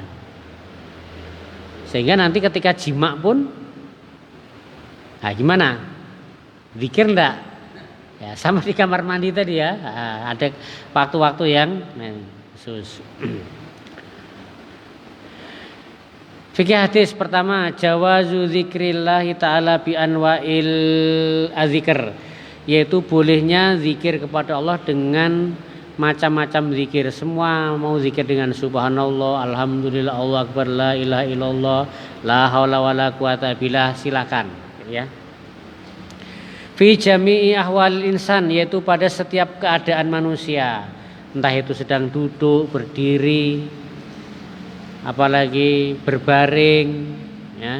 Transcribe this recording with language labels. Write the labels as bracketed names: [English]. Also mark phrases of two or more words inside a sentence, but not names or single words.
[Indonesian] Sehingga nanti ketika jima pun, nah gimana? Zikir enggak? Ya, sama di kamar mandi tadi ya. Nah, ada waktu-waktu yang khusus. Fikih hadis pertama, [Arabic] جواز ذكر الله تعالى بأنواع الذكر, [Indonesian] yaitu bolehnya zikir kepada Allah dengan macam-macam zikir. Semua mau zikir dengan [Arabic] سبحان الله، الحمد لله، الله أكبر, لا إله إلا الله، لا حول ولا قوة بالله, [Indonesian] silakan ya. [Arabic] في جميع أحوال الإنسان, [Indonesian] yaitu pada setiap keadaan manusia, entah itu sedang duduk, berdiri, apalagi berbaring ya.